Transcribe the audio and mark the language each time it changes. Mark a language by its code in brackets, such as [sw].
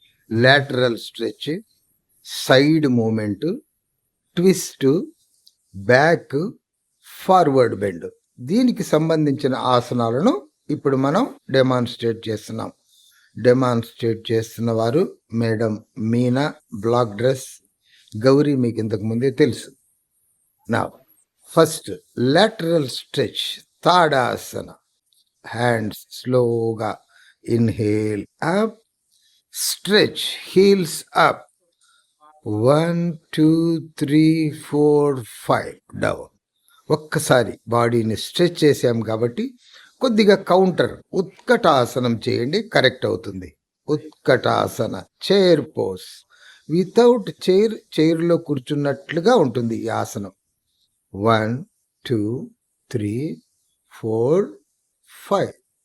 [en] Lateral stretch, side movement, twist, back, forward bend. [te] దీనికి సంబంధించిన ఆసనాలను ఇప్పుడు మనం డెమాన్స్ట్రేట్ చేస్తున్నాం. డెమాన్స్ట్రేట్ చేస్తున్న వారు madam Meena, black dress. Gauri మీకు ఇంతకు ముందే తెలుసు. [en] నా first lateral stretch, Tadasana. Hands slowగా inhale up, stretch, heels up. 1, 2, 3, 4, 5 down. [te] ఒక్కసారి బాడీని స్ట్రెచ్ చేసాం కాబట్టి కొద్దిగా కౌంటర్ ఉత్కటాసనం చేయండి, కరెక్ట్ అవుతుంది. ఉత్కటాసన, చైర్ పోస్. వితౌట్ చైర్లో కూర్చున్నట్లుగా ఉంటుంది ఈ ఆసనం. 1, 2, 3, 4, 5.